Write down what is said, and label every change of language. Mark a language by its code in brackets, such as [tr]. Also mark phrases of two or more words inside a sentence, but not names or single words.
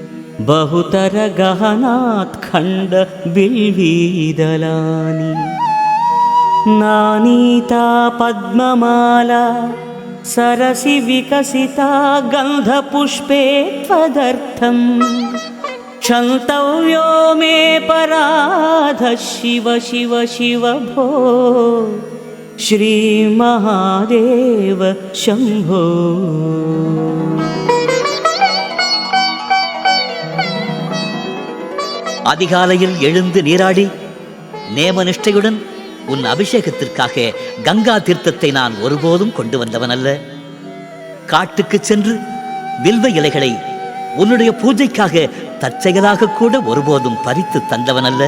[sa] बहुतरगहनात्खण्डबिल्वीदलानि नानीता पद्ममाला सरसि विकसिता गन्धपुष्पे त्वदर्थम् क्षन्तव्यो मे पराधः शिव शिव शिव भो श्रीमहादेव शम्भो. [ta] அதிகாலையில் எழுந்து நீராடி நேமநிஷ்டையுடன் உன் அபிஷேகத்திற்காக கங்கா தீர்த்தத்தை நான் ஒருபோதும் கொண்டு வந்தவன் அல்ல. காட்டுக்கு சென்று வில்வ இலைகளை உன்னுடைய பூஜைக்காக தற்செயலாக கூட ஒருபோதும் பறித்து தந்தவன் அல்ல.